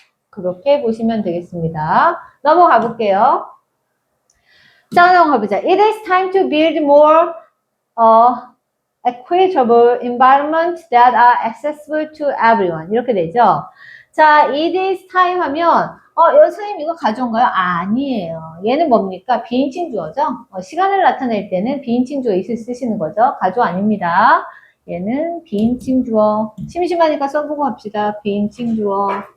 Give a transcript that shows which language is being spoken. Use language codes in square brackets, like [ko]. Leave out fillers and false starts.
[ko] 그렇게 보시면 되겠습니다. 넘어가 볼게요. 자, 넘어가 보자. [en] It is time to build more equitable environments that are accessible to everyone. [ko] 이렇게 되죠. 자, [en] it is time [ko] 하면 선생님 이거 가져온 거요? 아니에요. 얘는 뭡니까? 비인칭 주어죠? 시간을 나타낼 때는 비인칭 주어 있을 쓰시는 거죠. 가조 아닙니다. 얘는 비인칭 주어. 심심하니까 써보고 합시다. 비인칭 주어.